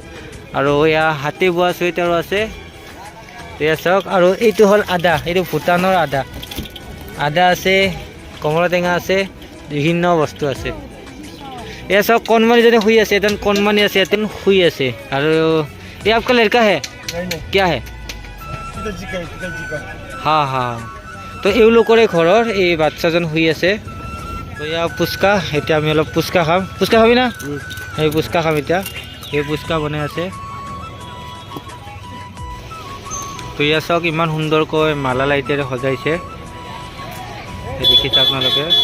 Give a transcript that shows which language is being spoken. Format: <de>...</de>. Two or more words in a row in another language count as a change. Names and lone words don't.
<as>আৰু এয়া হাতে বোৱা চুৱেটাৰো আছে। এয়া চাওক, আৰু এইটো হ'ল আদা, এইটো ভূটানৰ আদা। আদা আছে, কমলা টেঙা আছে, বিভিন্ন বস্তু আছে। এয়া চাওক, কণমানিজনে শুই আছে, এজন কণমানি আছে ইয়াতে শুই আছে। আৰু এই</as> <hi>आपका लड़का है क्या है</hi> <as>হা তো এওঁলোকৰে ঘৰৰ এই বাচ্চাজন শুই আছে। তো এয়া পুচকা, এতিয়া আমি অলপ পুচকা খাম। পুচকা খাবি না? এই পুচকা খাম এতিয়া। এই পুচকা বনাই আছে। তো এয়া চাওক, ইমান সুন্দৰকৈ মালা লাইটেৰে সজাইছে, দেখিছে আপোনালোকে।</as>